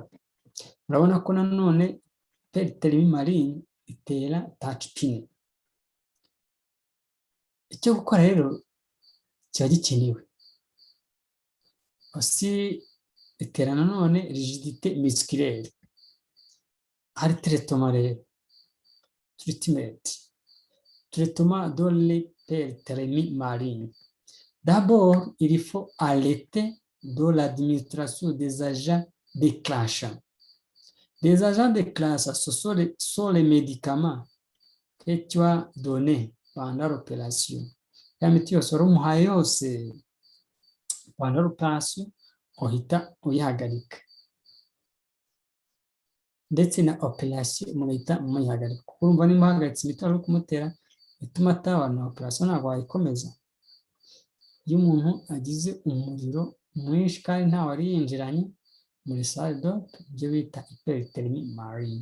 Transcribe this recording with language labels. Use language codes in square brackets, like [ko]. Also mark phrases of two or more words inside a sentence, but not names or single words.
[rw] Urabona ko nanone [fr] hyperthermie maligne [rw] itera tachypnea. Icyo gukora rero kiba gikenewe. [fr] Aussi [rw] itera nanone [fr] rigidité musculaire. [rw] Hari traitement rero. [fr] Traitement de l'hyperthermie maligne. D'abord, il faut arrêter de l'administration des agents déclenchants. Les agents déclenchants, ce sont les médicaments que tu as donnés pendant l'opération. [rw] Ya miti yose wari umuhaye yose [fr] pendant l'opération [rw] uhita uyihagarika. Ndetse na operation mugahita muyihagarika. Kuko urumva niba uhagaritse imiti wari kumutera ituma atabana operation ntabwo wayikomeza. Iyo umuntu agize umuriro mwinshi kandi nta wari yinjiranye muri [fr] salle d'op, [rw] ibyo bita [fr] hyperthermie maligne.